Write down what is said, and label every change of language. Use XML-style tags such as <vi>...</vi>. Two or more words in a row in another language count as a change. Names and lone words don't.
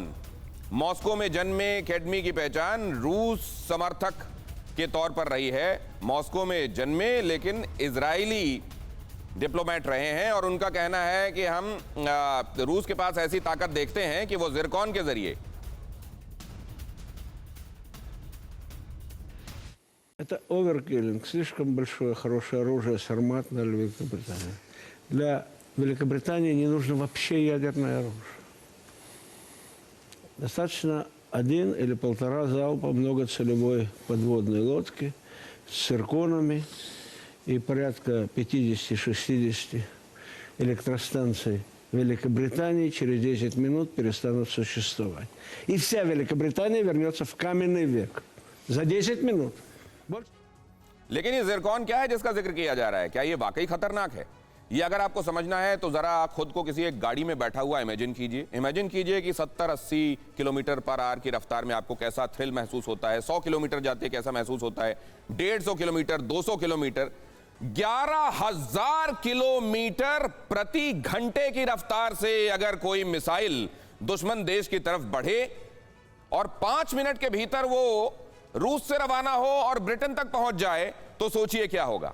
<hi>मॉस्को में जन्मे केडमी की पहचान रूस समर्थक के तौर पर रही है। मॉस्को में जन्मे लेकिन इजरायली डिप्लोमेट रहे हैं, और उनका कहना है कि हम रूस के पास ऐसी ताकत देखते हैं कि वो ज़िरकॉन के जरिए</hi> <ru>Это оверкиллинг, слишком большое, хорошее оружие «Сармат» на Великобританию. Для Великобритании не нужно вообще ядерное оружие. Достаточно 1 или 1,5 залпа многоцелевой подводной лодки с цирконами и порядка 50-60 электростанций Великобритании через 10 минут перестанут существовать. И вся Великобритания вернется в каменный век. За 10 минут.</ru> <hi>लेकिन ये ज़िरकॉन क्या है जिसका जिक्र किया जा रहा है? क्या ये वाकई खतरनाक है? ये अगर आपको समझना है तो जरा खुद को किसी एक गाड़ी में बैठा हुआ इमेजिन कीजिए। इमेजिन कीजिए कि 70-80 किलोमीटर</hi> <en>per hour</en> <hi>की रफ्तार में आपको कैसा थ्रिल महसूस होता है। 100 किलोमीटर जाते कैसा महसूस होता है, 150 किलोमीटर, 200 किलोमीटर, 11,000 किलोमीटर प्रति घंटे की रफ्तार से अगर कोई मिसाइल दुश्मन देश की तरफ बढ़े और 5 मिनट के भीतर वो रूस से रवाना हो और ब्रिटेन तक पहुंच जाए, तो सोचिए क्या होगा।</hi>